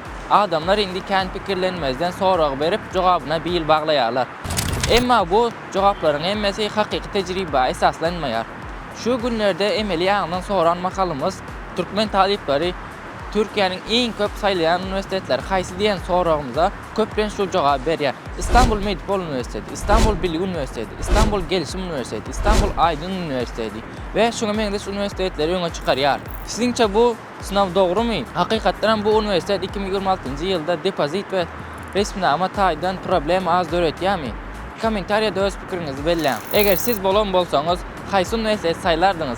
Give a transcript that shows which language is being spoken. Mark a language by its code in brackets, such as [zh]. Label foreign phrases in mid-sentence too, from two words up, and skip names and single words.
[tk] Adamlar indi kän pikirlenmezden sorag berip jogabyna bil baglaýarlar. Emma bu jogaplaryň hemmesi hakyky tejribe esaslanmaýar. Şu günlerde Emeli aňdan soran makalymyz Türkmen talyplary Türkiýäniň iň köp saýlayan uniwersitetleri haýsy diýen soragymyza köplen şu jogap berýär. İstanbul Medipol Uniwersiteti, İstanbul Bilgi Uniwersiteti, İstanbul Gelişim Uniwersiteti, İstanbul Aydın Uniwersiteti we şoňa meňdeş uniwersitetleri öňe çykarýar. Siziňçe bu sınav dogrumy? Hakykatdan bu uniwersitet 2026-njy ýylda depozit we resminama taýdan problem az döretýärmi? Kommentariýada öz pikiriňizi belläň. Eger siz bolan bolsaňyz, haýsy uniwersitet saýlardyňyz?